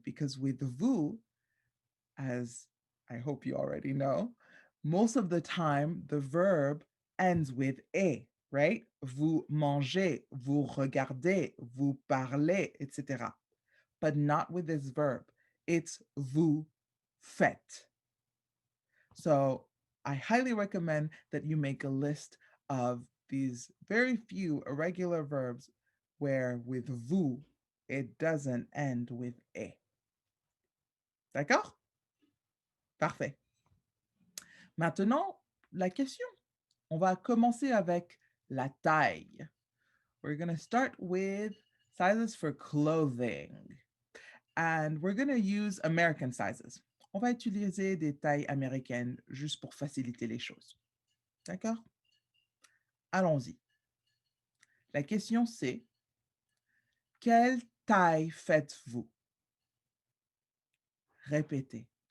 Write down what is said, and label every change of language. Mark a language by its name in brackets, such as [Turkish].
[English] Because with vous, as I hope you already know, most of the time the verb ends with "et," right? [French] Vous mangez, vous regardez, vous parlez, etc. [English] But not with this verb. It's [French] vous faites. [English] So I highly recommend that you make a list of these very few irregular verbs where with vous, it doesn't end with "et." [French] D'accord? Parfait. Maintenant, la question. On va commencer avec la taille. [English] We're going to start with sizes for clothing. And we're going to use American sizes. [French] On va utiliser des tailles américaines juste pour faciliter les choses. D'accord? Allons-y. La question c'est, quelle taille faites-vous? Répétez.